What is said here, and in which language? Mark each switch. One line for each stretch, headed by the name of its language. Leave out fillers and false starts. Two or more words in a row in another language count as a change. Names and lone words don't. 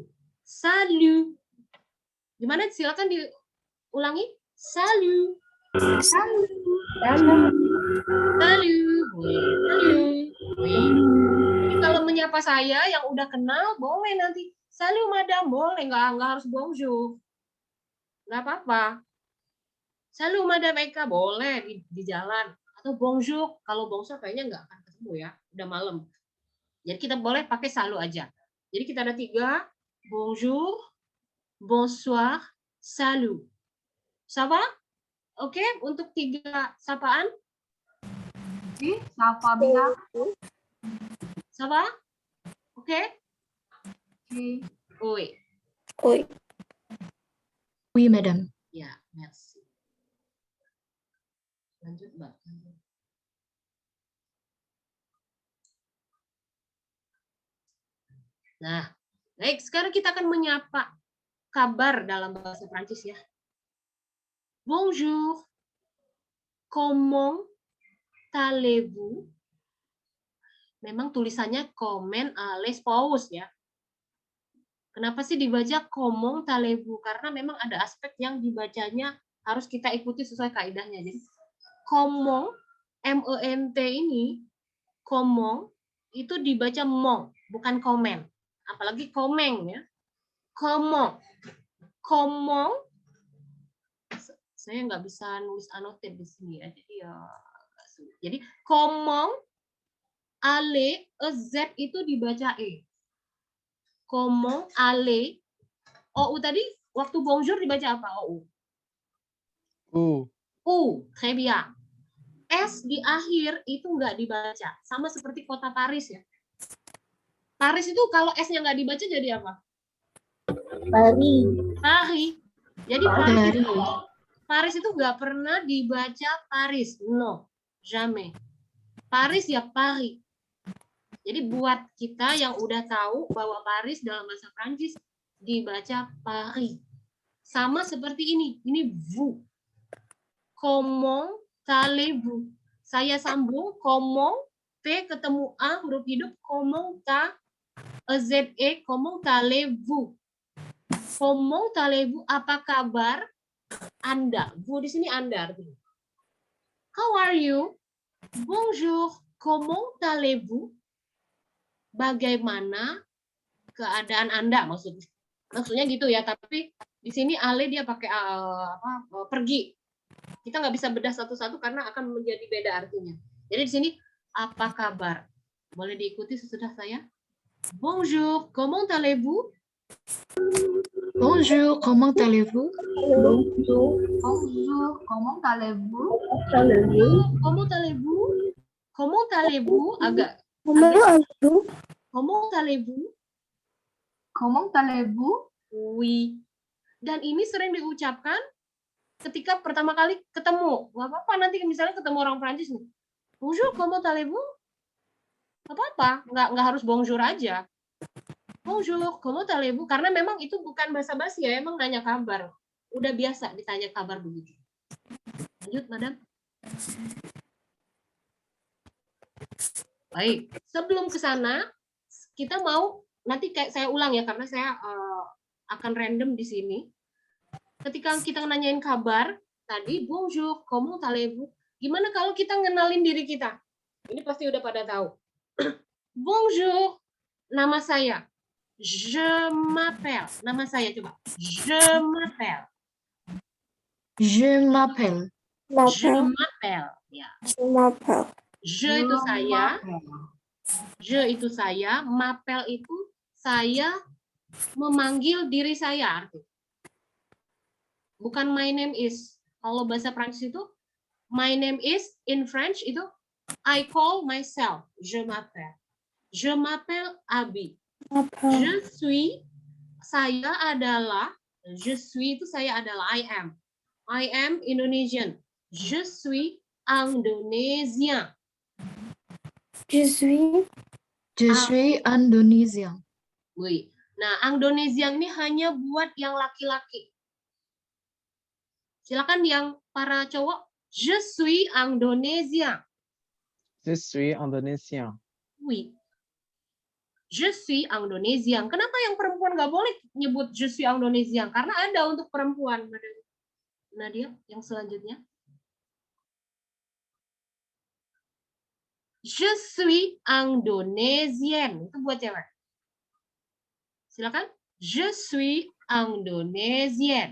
Indonesian: Salut. Gimana? Silakan diulangi.
French: Salut. Salut. Salut. Salut. Salut.
Indonesian: Jadi kalau menyapa saya yang udah kenal, boleh nanti
French: Salut madame
Indonesian: boleh, nggak harus bonjour. Nggak apa-apa.
French: Salut madame
Indonesian: Eka boleh di jalan. Atau bonjour, kalau bonjour kayaknya nggak akan ketemu ya, udah malam. Jadi kita boleh pakai salut aja. Jadi kita ada 3,
French: bonjour, bonsoir, salut. Ça va?
Indonesian: Oke, untuk 3 sapaan.
French: Oui, ça va bien. Ça va? Oke? Oui. Oui. Oui. Oui, madame.
Indonesian: Ya, merci. Lanjut, Mbak. Nah, baik. Sekarang kita akan menyapa kabar dalam bahasa Prancis ya.
French: Bonjour. Comment allez-vous?
Indonesian: Memang tulisannya
French: comment allez-vous
Indonesian: ya. Kenapa sih dibaca
French: comment allez-vous?
Indonesian: Karena memang ada aspek yang dibacanya harus kita ikuti sesuai kaidahnya. Jadi comment, M-E-N-T ini, comment itu dibaca mong, bukan komen. Apalagi komeng ya.
French: Comment. Comment.
Indonesian: Saya nggak bisa nulis anotir di sini ya. Jadi ya agak sulit. Jadi
French: comment ale z
Indonesian: itu dibaca e.
French: Comment ale ou
Indonesian: tadi waktu bonjour dibaca apa?
French: Ou. Très bien.
Indonesian: S di akhir itu nggak dibaca. Sama seperti kota Paris ya. Paris itu kalau S-nya nggak dibaca jadi apa? Paris. Jadi Paris itu nggak pernah dibaca Paris.
French: No, jamais.
Indonesian: Paris ya Paris. Jadi buat kita yang udah tahu bahwa Paris dalam bahasa Prancis dibaca Paris. Sama seperti ini. Ini vous.
French: Comment allez-vous?
Indonesian: Saya sambung comment T ketemu A huruf hidup comment Z-E
French: comment allez-vous? Comment allez-vous?
Indonesian: Apa kabar Anda? Vous di sini Anda.
English: How are you?
French: Bonjour. Comment allez-vous?
Indonesian: Bagaimana keadaan Anda maksudnya? Maksudnya gitu ya, tapi di sini ale dia pakai pergi. Kita nggak bisa bedah satu-satu karena akan menjadi beda artinya. Jadi di sini apa kabar? Boleh diikuti sesudah saya?
French: Bonjour, comment allez-vous? Bonjour, comment allez-vous? Bonjour, comment allez-vous? Comment allez-vous? Comment allez-vous? Agak. Comment allez-vous? Comment allez-vous? Oui.
Indonesian: Dan ini sering diucapkan ketika pertama kali ketemu. Nggak apa-apa nanti misalnya ketemu orang Prancis nih.
French: Bonjour, comment allez-vous?
Indonesian: Nggak apa-apa, nggak harus bonjour aja.
French: Bonjour, comment allez-vous?
Indonesian: Karena memang itu bukan basa-basi ya, emang nanya kabar. Udah biasa ditanya kabar begitu. Lanjut, Madam. Baik, sebelum ke sana, kita mau, nanti kayak saya ulang ya, karena saya akan random di sini. Ketika kita nanyain kabar, tadi,
French: bonjour, comment allez-vous?
Indonesian: Gimana kalau kita ngenalin diri kita? Ini pasti udah pada tahu. Bonjour, nama saya.
French: Je m'appelle.
Indonesian: Nama saya coba.
French: Je m'appelle. Je m'appelle. Je m'appelle.
Indonesian: Ya. Je itu saya. Je itu saya. M'appelle itu saya memanggil diri saya. Artinya. Bukan
English: my name is.
Indonesian: Kalau bahasa Prancis itu
English: my name is in French
Indonesian: itu
English: I call myself.
French: Je m'appelle. Je m'appelle Abi. Je suis,
Indonesian: saya adalah, je suis itu saya adalah,
English: I am. I am Indonesian.
French: Je suis Indonésien. Je suis Indonésien. Oui.
Indonesian: Nah, Indonésien ini hanya buat yang laki-laki. Silakan yang para cowok.
French: Je suis Indonésien. Je suis Indonésien. Oui. Je suis Indonésien.
Indonesian: Kenapa yang perempuan nggak boleh nyebut
French: je suis Indonésien?
Indonesian: Karena ada untuk perempuan. Nadia, yang selanjutnya.
French: Je suis Indonésien.
Indonesian: Itu buat cewek. Silakan.
French: Je suis Indonesienne.